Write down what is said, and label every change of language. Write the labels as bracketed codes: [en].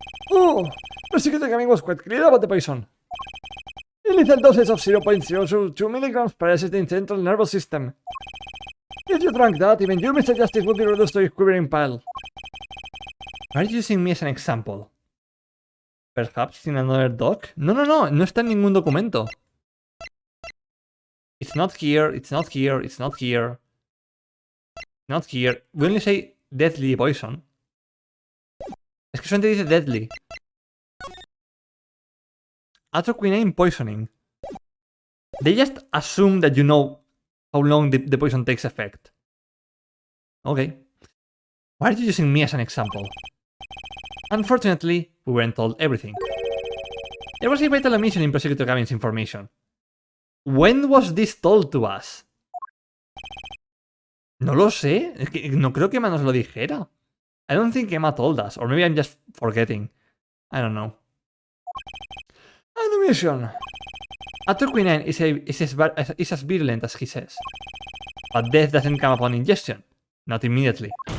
[en] Oh, the secret gaming was quite clear about the poison. A lethal dosage of 0.002 milligrams paralyzes the central nervous system. If you drank that, even you, Mr. Justice, would be reduced to a quivering pile. Are you using me as an example? Perhaps in another doc? [es] No, no está en ningún documento. [en] It's not here, it's not here, it's not here. Not here. We only say deadly poison. [es] Es que solamente dice deadly. [en] Atroquinine poisoning. They just assume that you know how long the poison takes effect. Okay. Why are you using me as an example? Unfortunately, we weren't told everything. There was a vital omission in Prosecutor Gavin's information. When was this told to us? [es] No lo sé. Es que no creo que Emma nos lo dijera. [en] I don't think Emma told us. Or maybe I'm just forgetting. I don't know. An omission. Atroquinine is as virulent as he says. But death doesn't come upon ingestion. Not immediately.